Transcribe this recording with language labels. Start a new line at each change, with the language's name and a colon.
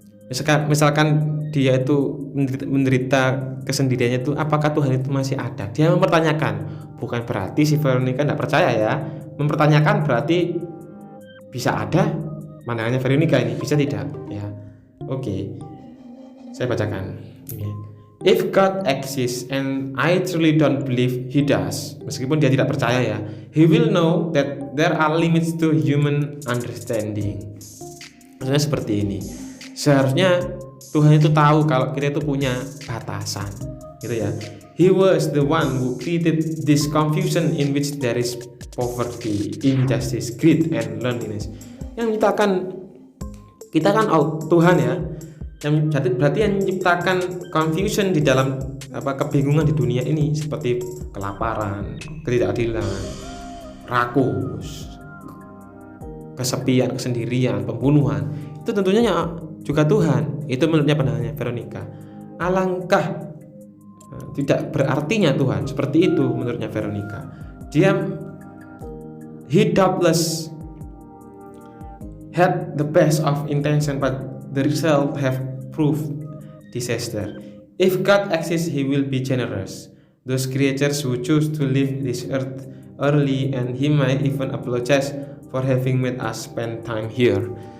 Indonesian: Misalkan dia itu menderita kesendiriannya itu, apakah Tuhan itu masih ada? Dia mempertanyakan. Bukan berarti si Veronica tidak percaya ya, mempertanyakan berarti bisa ada pandangannya Veronica ini, bisa tidak ya. Oke. Saya bacakan ini.
English: If God exists and I truly don't believe he does,
Indonesian: meskipun dia tidak percaya ya,
English: he will know that there are limits to human understanding.
Indonesian: Maksudnya seperti ini. Seharusnya Tuhan itu tahu kalau kita itu punya batasan, gitu ya.
English: He was the one who created this confusion in which there is poverty, injustice, greed, and loneliness.
Indonesian: Yang menciptakan kita kan Tuhan ya, yang berarti yang menciptakan confusion di dalam kebingungan di dunia ini, seperti kelaparan, ketidakadilan, rakus, kesepian, kesendirian, pembunuhan. Itu tentunya juga Tuhan. Itu menurutnya pandangannya Veronica. Alangkah tidak berartinya Tuhan, seperti itu menurutnya Veronica.
English: He doubtless had the best of intention, but the result have proved disaster. If God exists, he will be generous. Those creatures who choose to leave this earth early, and he might even apologize for having made us spend time here.